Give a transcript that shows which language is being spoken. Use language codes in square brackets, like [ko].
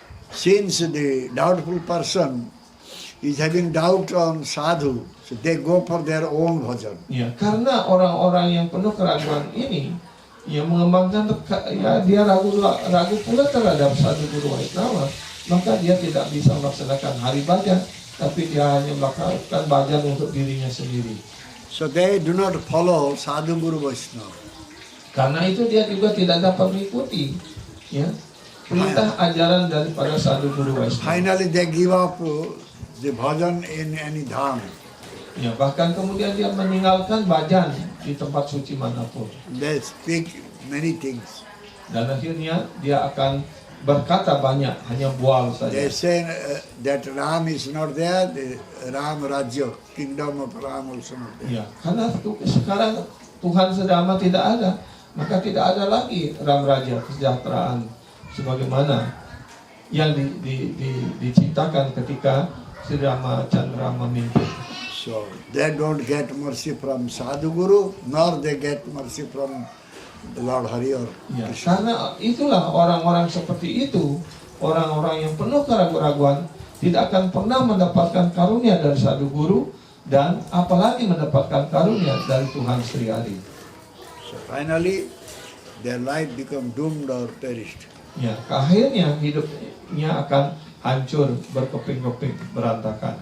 [en] since the doubtful person is having doubt on sadhu, so they go for their own bhajan. [id] Ya, karena orang-orang yang penuh keraguan ini yang mengembangkan ya dia ragu pula terhadap sadhu guru Vaishnava, maka dia tidak bisa melaksanakan hari bhajan, tapi dia hanya melakukan bhajan untuk dirinya sendiri. [en] So they do not follow sadhu guru Vaishnava. [id] Karena itu dia juga tidak dapat mengikuti ya perintah ajaran daripada sadhu guru Vaishnava. [en] Finally they give up the bhajan in any dham. [id] Ya, bahkan kemudian dia meninggalkan bhajan di tempat suci manapun. [en] They speak many things. [id] Dan akhirnya dia akan berkata banyak, hanya bual saja. [en] They say that Ram is not there, the Ram Rajya, kingdom of Ram also not there. [id] Ya, karena sekarang Tuhan Sedama tidak ada, maka tidak ada lagi Ram Raja, kesejahteraan sebagaimana yang diciptakan ketika Sri Ramacandra memimpin. [en] So they don't get mercy from Sadhu Guru, nor they get mercy from Lord Hari or Ya, Krishna. [id] karena itulah orang-orang seperti itu, orang-orang yang penuh keraguan-raguan tidak akan pernah mendapatkan karunia dari Sadhu Guru dan apalagi mendapatkan karunia dari Tuhan Sri Hari. [en] So finally, their life become doomed or perished. [id] Ya, akhirnya hidupnya akan hancur, berkeping-keping, berantakan.